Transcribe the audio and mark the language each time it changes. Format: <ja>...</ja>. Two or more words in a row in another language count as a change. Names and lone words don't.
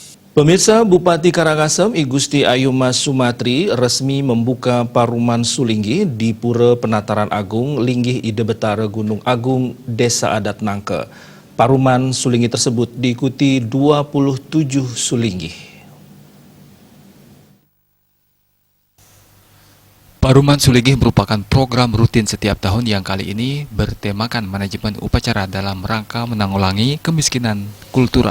<id>Pemirsa, Bupati Karangasem I Gusti Ayuma Sumatri resmi membuka Paruman Sulinggi di Pura Penataran Agung Linggih Ide Betara Gunung Agung Desa Adat Nangke. Paruman Sulinggi tersebut diikuti 27 Sulinggi. Paruman Sulinggi merupakan program rutin setiap tahun yang kali ini bertemakan manajemen upacara dalam rangka menanggulangi kemiskinan kultural.</id>